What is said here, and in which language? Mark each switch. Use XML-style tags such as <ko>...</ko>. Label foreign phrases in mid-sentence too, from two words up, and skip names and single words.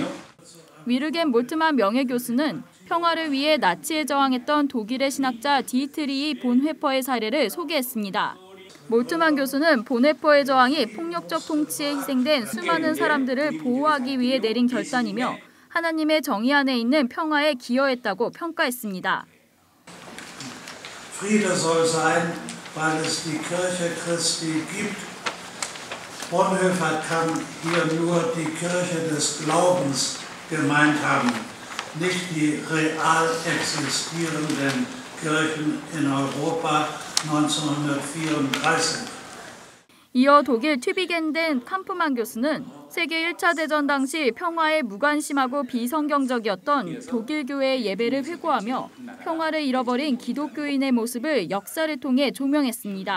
<ko>위르겐 몰트만 명예교수는 평화를 위해 나치에 저항했던 독일의 신학자 디히트리히 본회퍼의 사례를 소개했습니다. 몰트만 교수는 본회퍼의 저항이 폭력적 통치에 희생된 수많은 사람들을 보호하기 위해 내린 결단이며 하나님의 정의 안에 있는 평화에 기여했다고 평가했습니다.</ko> <de>Friede soll sein, weil es die Kirche Christi gibt. Bonhoeffer kann hier nur die Kirche des Glaubens gemeint haben, nicht die real existierenden Kirchen in Europa 1934.</de> <ko>이어 독일 튜빙겐대 캄프만 교수는 세계 1차 대전 당시 평화에 무관심하고 비성경적이었던 독일 교회의 예배를 회고하며 평화를 잃어버린 기독교인의 모습을 역사를 통해 조명했습니다.</ko>